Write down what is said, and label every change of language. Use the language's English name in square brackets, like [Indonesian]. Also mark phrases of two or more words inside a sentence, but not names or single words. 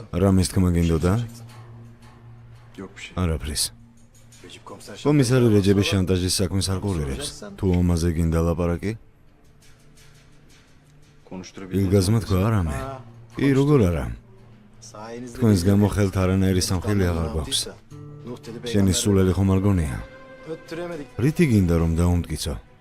[Georgian] რამის თქმა გინდოდა? [Turkish] yok bir şey. [Georgian] არაფრის. [Turkish] Recep komiser [Georgian] კომისარი რეჯების შანტაჟის საქმეს არ ყურირებს. თუ ამაზე გინდა ლაპარაკი? [Turkish] konuşturabilir. [Georgian] ილგაზმა თქვა არამე. კი, როგორ არა? თქვენს გამო ხელთ არანაირი სამხილი აღარ გვაქვს. შენი სულელი ხომ არ გონია? რითი გინდა რომ დაუმტკიცო?